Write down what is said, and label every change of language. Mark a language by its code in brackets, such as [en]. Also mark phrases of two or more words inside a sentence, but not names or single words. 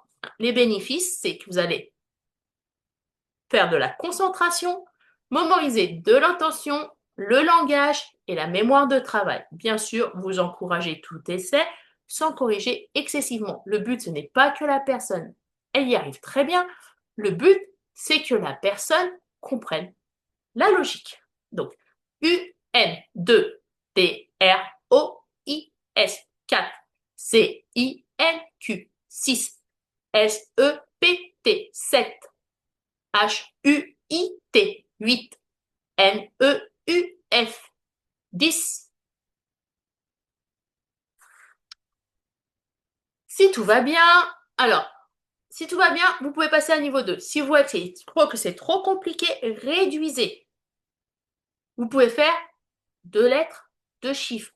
[fr] Les bénéfices, c'est que vous allez faire de la concentration, mémoriser de l'intention, le langage et la mémoire de travail. Bien sûr, vous encouragez tout essai sans corriger excessivement. Le but, ce n'est pas que la personne, elle y arrive très bien. Le but, c'est que la personne comprenne la logique. Donc, U, N, 2, T, R, O, I, S, 4, C, I, N, Q, 6, S, E, P, T, 7, H, U, I, T, 8, N, E, U, F, 10. Si tout va bien, alors, si tout va bien, vous pouvez passer à niveau 2. Si vous voyez que c'est trop compliqué, réduisez. Vous pouvez faire 2 lettres, 2 chiffres.